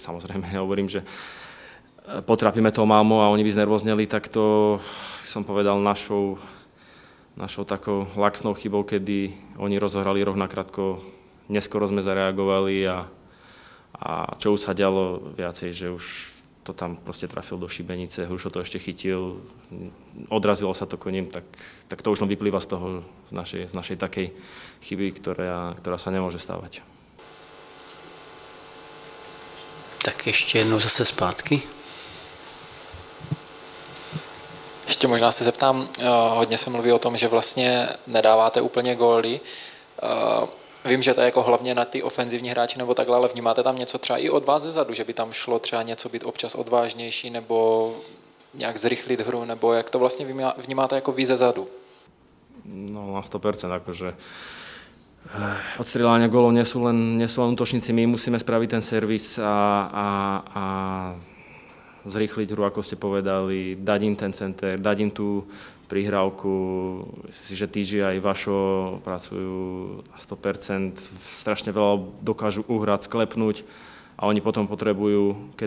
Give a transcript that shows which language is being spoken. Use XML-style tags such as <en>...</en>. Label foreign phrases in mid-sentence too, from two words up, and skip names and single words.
<sk>samozrejme hovorím, že potrapíme to Malmö a oni by znervozneli, tak to som povedal našou takou laxnou chybou, kedy oni rozohrali roh nakrátko, neskoro sme zareagovali a čo už sa dialo viacej, že už to tam proste trafil do šibenice, Hrušo to ešte chytil, odrazilo sa to koním, tak to už len vyplýva z toho, z našej takej chyby, ktorá sa nemôže stávať.</sk> <cs>Tak ještě jednou zase zpátky. Ještě možná se zeptám, hodně se mluví o tom, že vlastně nedáváte úplně góly. Vím, že to je jako hlavně na ty ofenzivní hráči nebo takhle, ale vnímáte tam něco třeba i od vás zezadu, že by tam šlo třeba něco být občas odvážnější nebo nějak zrychlit hru, nebo jak to vlastně vnímáte jako vy zezadu?</cs> <sk>No na 100%, akože od strieľania gólov nie sú len útočníci, my musíme spraviť ten servis a zrýchliť hru, ako ste povedali, dať im ten center, dať im tú prihrávku. Myslím si, že Týži aj Vašo pracujú na 100%, strašne veľa dokážu uhrať, sklepnúť a oni potom potrebujú, keď</sk>